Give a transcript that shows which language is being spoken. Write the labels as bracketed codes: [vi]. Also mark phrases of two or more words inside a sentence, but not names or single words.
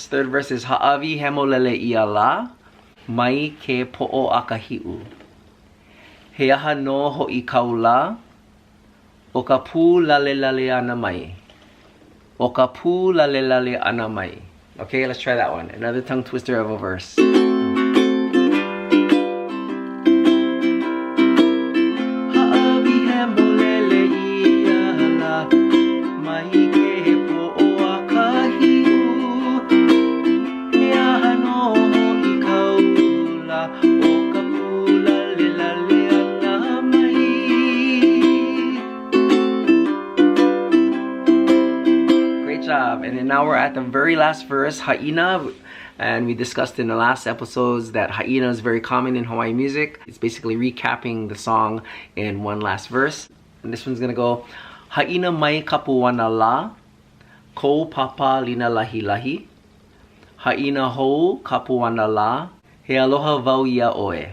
[en] Third verse is [haw] Ha'awi he molele ia la mai ke po'o akahi'u. He aha no ho'i kaula o ka pū lale lale ana mai. O ka pū lale lale ana mai. [en] Okay, let's try that one. Another tongue twister of a verse. [haw] Ha'awi he molele ia la mai ke po'o [en] and then now we're at the very last verse, Ha'ina, and we discussed in the last episodes that Ha'ina is very common in Hawaiian music. It's basically recapping the song in one last verse. And this one's gonna go [haw] Ha'ina mai kapuana la ko Pāpālina Lahilahi. Ha'ina hou kapuana la he aloha wau ia oe.